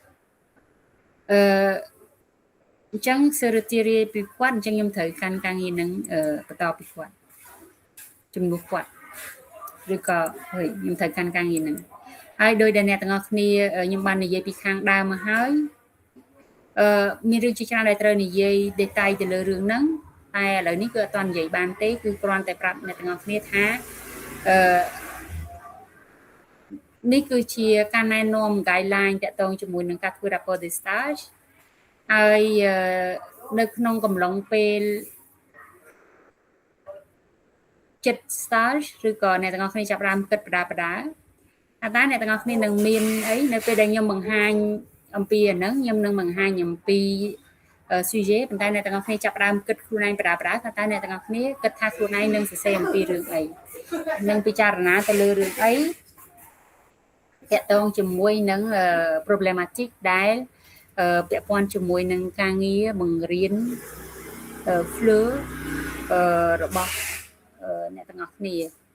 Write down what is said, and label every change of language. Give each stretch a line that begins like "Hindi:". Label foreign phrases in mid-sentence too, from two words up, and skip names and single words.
Khmer: អញ្ចឹងសើរទីរេពីគាត់អញ្ចឹងខ្ញុំត្រូវកាន់ការងារនឹងបន្តពីគាត់ជំនួសគាត់ឬក៏ខ្ញុំត្រូវកាន់ការងារនឹងហើយដោយដែលអ្នកទាំងអស់គ្នាខ្ញុំបាននិយាយពីខាងដើមមកហើយមានរឿងជាច្រើនដែលត្រូវនិយាយ detail ទៅលើរឿងហ្នឹងតែឥឡូវនេះគឺអត់ទាន់និយាយបានទេគឺគ្រាន់តែប្រាប់អ្នកទាំងអស់គ្នាថា នេះគឺជាការណែនាំ guideline តាក់ទងជាមួយនឹងការធ្វើ
French: rapport de stage
Khmer: ហើយនៅក្នុងកំឡុងពេលចិត្ត stage ឬក៏អ្នកទាំងអស់គ្នាចាប់ផ្ដើមគិតបដា បដាថាតើអ្នកទាំងអស់គ្នានឹងមានអីនៅពេលដែលខ្ញុំបង្ហាញអំពីអាហ្នឹងខ្ញុំនឹងបង្ហាញអំពី sujet ប៉ុន្តែអ្នកទាំងអស់គ្នាចាប់ផ្ដើមគិតខ្លួនឯងបដាបដាថាតើអ្នកទាំងអស់គ្នាគិតថាខ្លួនឯងនឹងសរសេរអំពីរឿងអីនឹងពិចារណាទៅលើរឿងអីតាក់ទងជាមួយនឹង problematic ដែលពាក់ព័ន្ធជាមួយនឹងការងារបង្រៀនfleur របស់អ្នកទាំងអស់គ្នា